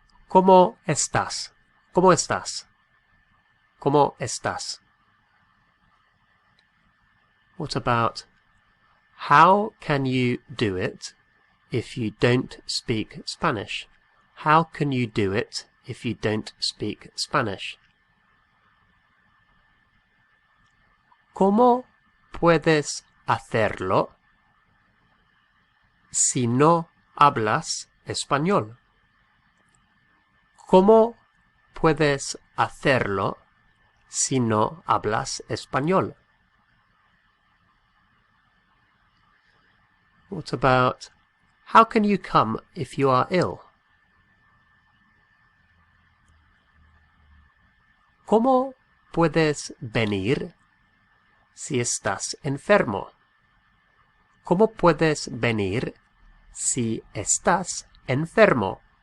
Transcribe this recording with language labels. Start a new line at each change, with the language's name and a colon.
Spanish: ¿Cómo estás? ¿Cómo estás? ¿Cómo estás?
English: What about, how can you do it if you don't speak Spanish? How can you do it if you don't speak Spanish?
Spanish: ¿Cómo puedes hacerlo si no hablas español? ¿Cómo puedes hacerlo si no hablas español?
English: What about, how can you come if you are ill?
Spanish: ¿Cómo puedes venir si estás enfermo? ¿Cómo puedes venir si estás enfermo?